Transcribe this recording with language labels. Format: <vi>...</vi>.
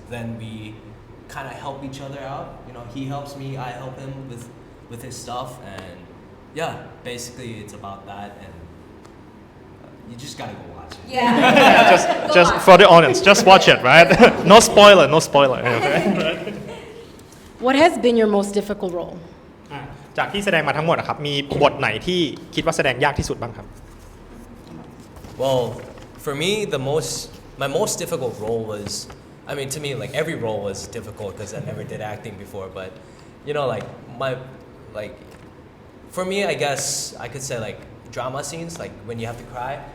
<en>Then we kind of help each other out. He helps me, I help him with his stuff, and yeah, basically it's about that. And you just gotta go watch it. Yeah. just for the audience just watch it right no spoiler no spoiler okay? What has been your most difficult role?</en> <th>จากที่แสดงมาทั้งหมดอะครับมีบทไหนที่คิดว่าแสดงยากที่สุดบ้างครับ</th> <en>Well, for me, my most difficult role was, I mean, to me, like every role was difficult because I never did acting before. But, you know, like, for me, I guess I could say like drama scenes, like when you have to cry.</en>